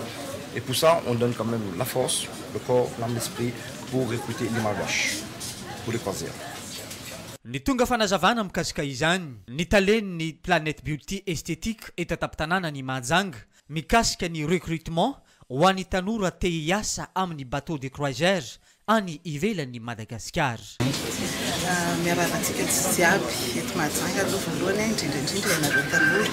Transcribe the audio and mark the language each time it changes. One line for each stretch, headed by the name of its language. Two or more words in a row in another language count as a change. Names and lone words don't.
French: Et pour ça, on donne quand même la force, le corps, l'âme, l'esprit pour recruter les malgaches pour les croisières.
Malagasy: Ny tonga fanazavana mikasika izany ny talen'ny Planète Beauty Esthétique eto an-tampon-tanàna ny Mahajanga mikasika ny recrutement ho an'ny tanora te hiasa amin'ny
French: bateau de croisière
Malagasy: any ivelan'ny Madagascar. Miarahaba-tsika jiaby eto Mahajanga aloha voalohany indrindraindrindra ianareo tanora.